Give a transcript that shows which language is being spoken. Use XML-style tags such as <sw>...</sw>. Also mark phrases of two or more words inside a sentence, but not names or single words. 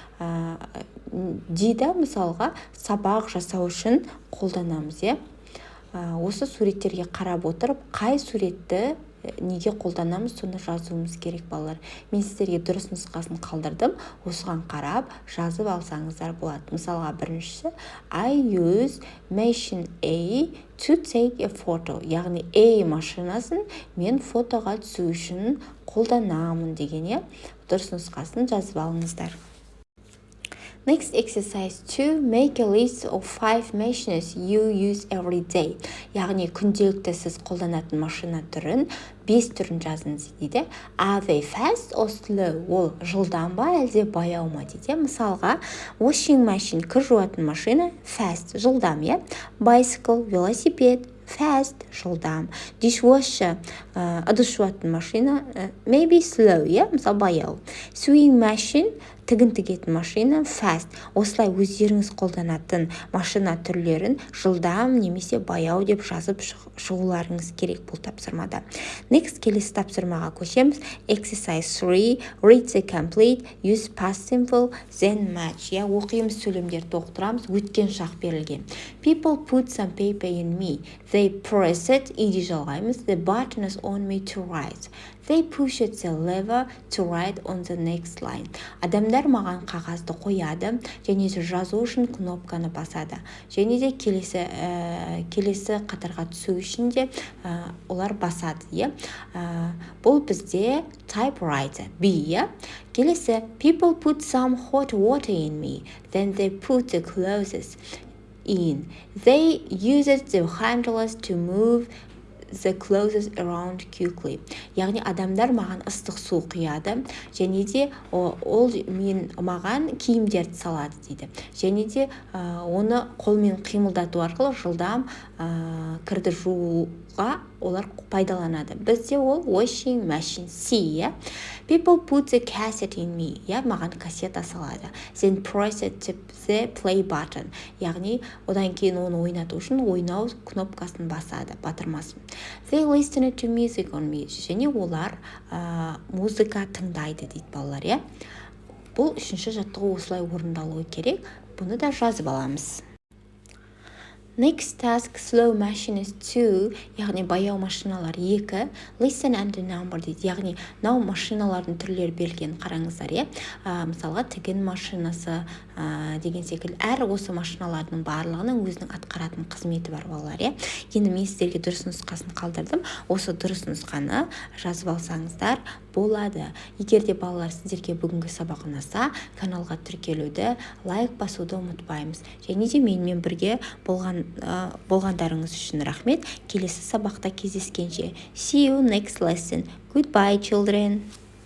<kk>D-да мысалға сабақ жасау үшін қолданамыз. Осы суреттерге қарап отырып, қай суретті неге қолданамыз, соны жазуымыз керек балалар. Мен сіздерге дұрыс нұсқасын қалдырдым. Осыған қарап жазып алсаңыздар болады. Мысалға біріншісі</kk> <en>I use machine A to take a photo.</en> <kk>Яғни A машинасын мен фотоға түсу үшін қолданамын деген. Дұрыс нұсқасын жазып алыңыздар.</kk> <en>Next exercise 2. Make a list of 5 machines you use every day.</en> <kk>Яғни күнделікті сіз қолданатын машина түрін 5 түрін жазыңыз дейді.</kk> <en>Are they fast or slow?</en> <kk>Ол жылдам ба, әлде баяу ма дейді. Мысалға,</kk> <en>washing machine,</en> <kk>кір жуатын машина, fast, жылдам, bicycle, велосипед, fast, жылдам. Dishwasher, ыдыс жуатын машина,</kk> <en>maybe slow,</en> <kk>мысалы баяу.</kk> <en>Sewing machine,</en> <kk>тігін тігетін машина, fast. Осылай өздеріңіз қолданатын машина түрлерін жылдам немесе баяу деп жазып шығуларыңыз керек бұл тапсырмада. Next, келесі тапсырмаға көшеміз. Exercise 3.</kk> <en>Read the complete, use past simple, then match.</en> <kk>Оқимыз, сөйлемдерді оқытырамыз, өткен шақ берілген.</kk> <en>People put some paper in me. They press it,</en> <kk>иди жалғаймыз.</kk> <en>The button is on me to write. They pushed the lever to write on the next line.</en> <kk>Адамдар маған қағазды қояды, және де жазу үшін кнопканы басады. Және де келесі қатарға түсу үшін де олар басады. Бұл бізде typewriter, B. Келесі,</kk> <en>people put some hot water in me. Then they put the clothes in. They used the handles to move the clothes around quickly.</en> <kk>Яғни адамдар маған ыстық су құяды, және де ол маған киімдерді салады дейді. Және де оны қолмен қимылдату арқылы жылдам кірді жууға олар пайдаланады. Бізде ол</kk> <en>washing machine,</en> <kk>C.</kk> <en>People put the cassette in me.</en> <kk>Маған кассета салады.</kk> <en>Then press the play button.</en> <kk>Яғни одан кейін оны ойнату үшін ойнау кнопкасын басады, батырмасын.</kk> <en>They listen to music on me.</en> <kk>Және олар музыка тыңдайды дейді балалар. Бұл үшінші жаттығу осылай орындалуы керек. Бұны да жазып аламыз.</kk> <en>Next task, slow machines 2,</en> <kk>яғни баяу машиналар 2,</kk> <en>listen and number дейді.</en> <kk>Яғни нау машиналардың түрлері берілген, қараңыздар. Мысалға тігін машинасы деген секілді. Әр осы машиналардың барлығының өзінің атқаратын қызметі бар балалар. Енді мен сіздерге дұрыс нұсқасын қалдырдым. Осы дұрыс нұсқаны жазып алсаңыздар болады. Егер де балалар сіздерге бүгінгі сабақ ұнаса, каналға тіркелуді, лайк басуды ұмытпаймыз. Және де менімен бірге болғандарыңыз үшін рахмет. Келесі сабақта кездескенше.</kk> <en>See you next lesson. Goodbye, children.</en>